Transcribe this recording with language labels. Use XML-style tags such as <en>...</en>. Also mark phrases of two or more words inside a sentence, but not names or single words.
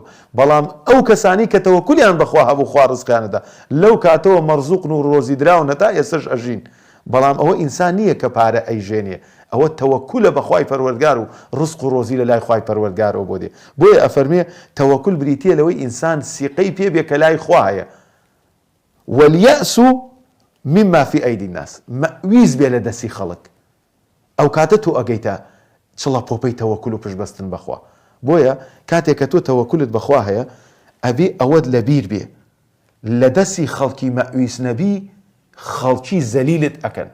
<ckb>بەڵام ئەو کەسانی کە تەوەکولیان بەخوا هەبوو خوا ڕزقیانەدا، لەو کاتەوە مەرزوقن و ڕۆزی دراونەتا ئێستش ئەژین. بەڵام ئەوە ئینسان نییە کە پارە ئەیژێنێ، ئەوە تەوەکولە بەخوای پەروەردگار و ڕزق و ڕۆزی لە لای خوای پەروەردگارەوە بۆ دێ. بۆیە ئەفەرمێ تەوەکول بریتیە لەوەی ئینسان سیقەی پێ بێ کە لای خوا هەیە.</ckb> <ar>وەلیەأس مما في ئەیدی الناس،</ar> <ckb>مەویز بێ لە دەستی خەڵک. ئەو کاتە تۆ ئەگەیتە چڵە پۆپەی تەوەکول و پشتبەستن بەخوا. بۆیە کاتێک کە تۆ تەوەکولت بەخوا هەیە ئەبێ ئەوەت لەبیر بێ لە دەستی خەڵکی مەویز نەبی خەڵکی زەلیلت ئەکەن.</ckb>